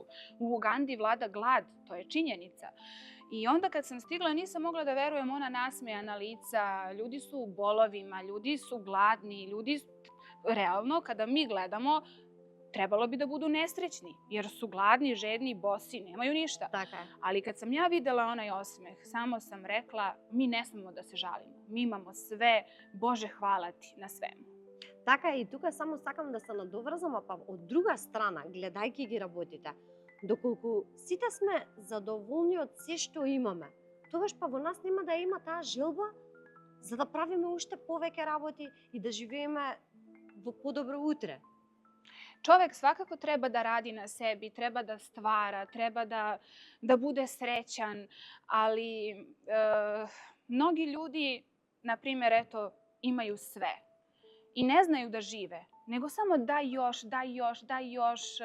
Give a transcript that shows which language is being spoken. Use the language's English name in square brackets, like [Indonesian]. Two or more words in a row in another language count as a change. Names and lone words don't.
[Serbian] U Ugandi vlada glad, to je činjenica. I onda kad sam stigla, nisam mogla da verujem, ona nasmejana lica, ljudi su u bolovima, ljudi su gladni, ljudi realno, kada mi gledamo, trebalo bi da budu nesrećni, jer su gladni, žedni, bosi, nemaju ništa. [Macedonian] Така е. [Serbian] Ali kad sam ja videla onaj osmeh, samo sam rekla, mi ne smemo da se žalimo. Mi imamo sve, Bože, hvala ti na svemu. [Macedonian] Така е, и тука само сакам да се надоврзам, а па од друга страна, гледајќи ги работите, доколку сите сме задоволни од се што имаме, тогаш па во нас нема да има таа желба за да правиме уште повеќе работи и да живееме во подобро утре. [Serbian] Čovek svakako treba da radi na sebi, treba da stvara, treba da bude srećan, ali mnogi ljudi, na primjer, eto, imaju sve i ne znaju da žive, nego samo daj još, daj još, daj još,